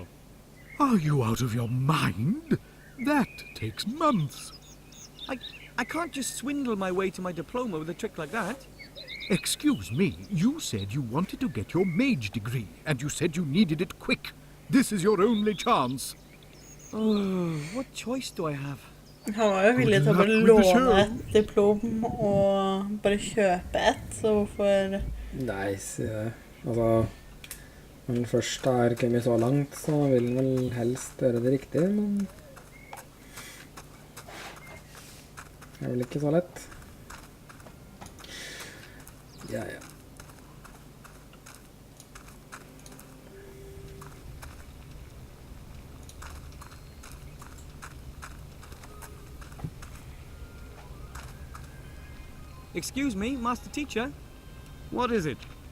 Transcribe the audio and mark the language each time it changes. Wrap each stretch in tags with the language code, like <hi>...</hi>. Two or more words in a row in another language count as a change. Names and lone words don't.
<en>Are you out of your mind? That takes months. I can't just swindle my way to my diploma with a trick like that. Excuse me, you said you wanted to get your mage degree, and you said you needed it quick. This is your only chance. Oh, what choice do I have?</en> <no>Han var jo villig til å bare låne et diplom og bare kjøpe et, så hvorfor... Nei, si det. Altså, når den først har kommet så langt, så vil den vel helst gjøre det riktig, men... Det er vel ikke så lett. Ja.</no> <en>Excuse me, Master Teacher. What is it?</en>